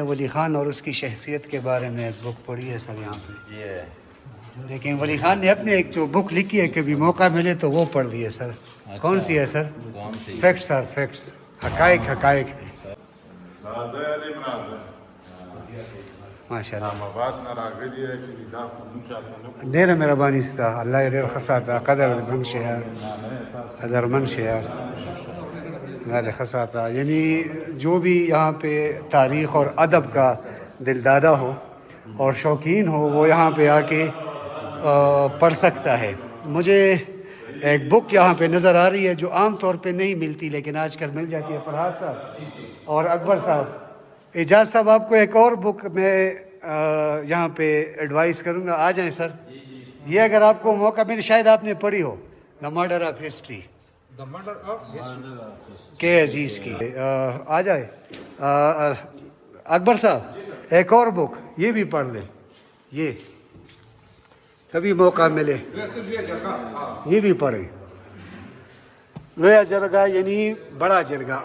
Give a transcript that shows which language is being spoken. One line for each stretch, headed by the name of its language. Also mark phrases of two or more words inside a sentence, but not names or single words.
Urdu: ولی خان اور اس کی شخصیت کے بارے میں ایک بک پڑھی ہے سر یہاں پہ، لیکن ولی خان نے اپنے ایک جو بک لکھی ہے کبھی موقع ملے تو وہ پڑھ لیے سر. کون سی ہے سر؟ فیکٹس سر، فیکٹس، حقائق.
Arabic: ماشاء اللہ
Pashto: ډېره مهرباني ستا، الله یې ډېر ښه ساته، قدرمند شه یار، قدرمند شه یار، الله دې ښه ساته.
Urdu: یعنی جو بھی یہاں پہ تاریخ اور ادب کا دلدادہ ہو اور شوقین ہو وہ یہاں پہ آ کے پڑھ سکتا ہے. مجھے ایک بک یہاں پہ نظر آ رہی ہے جو عام طور پہ نہیں ملتی لیکن آج کل مل جاتی ہے. فرحات صاحب اور اکبر صاحب، اعجاز صاحب، آپ کو ایک اور بک میں یہاں پہ ایڈوائز کروں گا. آ جائیں سر. یہ اگر آپ کو موقع ملے، شاید آپ نے پڑھی ہو،
English: The murder of history The murder of history.
Urdu: کے عزیز کی. آ جائے اکبر صاحب ایک اور بک یہ بھی پڑھ لیں, یہ کبھی موقع ملے یہ بھی پڑھیں. لویا جرگہ یعنی بڑا جرگہ.